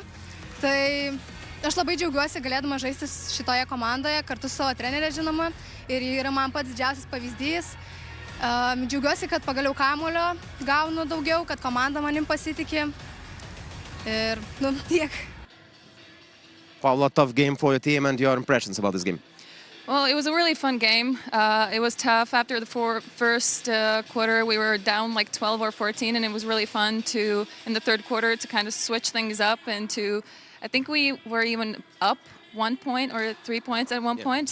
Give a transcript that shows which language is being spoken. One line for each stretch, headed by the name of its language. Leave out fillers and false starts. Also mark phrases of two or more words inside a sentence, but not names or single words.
Lithuanian: Tai aš labai džiaugiuosi galėdama žaisti šitoje komandoje, kartu su savo trenerė žinoma. Ir ji yra man pats didžiausias pavyzdys. Džiaugiuosi, kad pagaliau kamuolio gaunu daugiau, kad komanda manim pasitikė. Ir, tiek.
English: Paula, tough game for your team and your impressions about this game. Well, it was a really fun game. It was tough. After the first quarter, we were down like 12 or 14, and it was really fun in the third quarter, to kind of switch things up and I think we were even up 1 point or 3 points at one point.